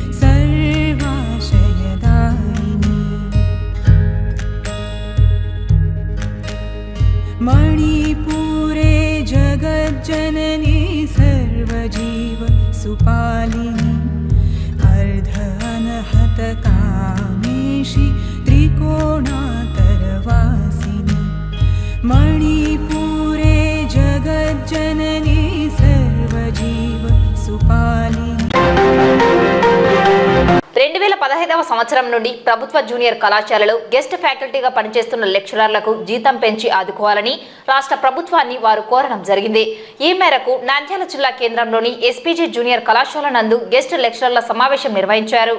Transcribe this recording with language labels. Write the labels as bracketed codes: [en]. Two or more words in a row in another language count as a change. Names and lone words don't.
[sa] सर्वाशयदायिनी मणिपुरे जगज्जननी सर्वजीव सुपालिनी अर्ध अनहत कामेशी त्रिकोणातरवासिनी मणिपुरे जगज्जननी सर्वजीव सुपालिनी [te] 2015వ సంవత్సరం నుండి ప్రభుత్వ జూనియర్ కళాశాలలో గెస్ట్ ఫ్యాకల్టీగా పనిచేస్తున్న లెక్చరర్లకు జీతం పెంచి ఆదుకోవాలని రాష్ట్ర ప్రభుత్వాన్ని వారు కోరడం జరిగింది. ఈ మేరకు నంద్యాల జిల్లా కేంద్రంలోని ఎస్పీజీ జూనియర్ కళాశాల నందు గెస్ట్ లెక్చరర్ల సమావేశం నిర్వహించారు.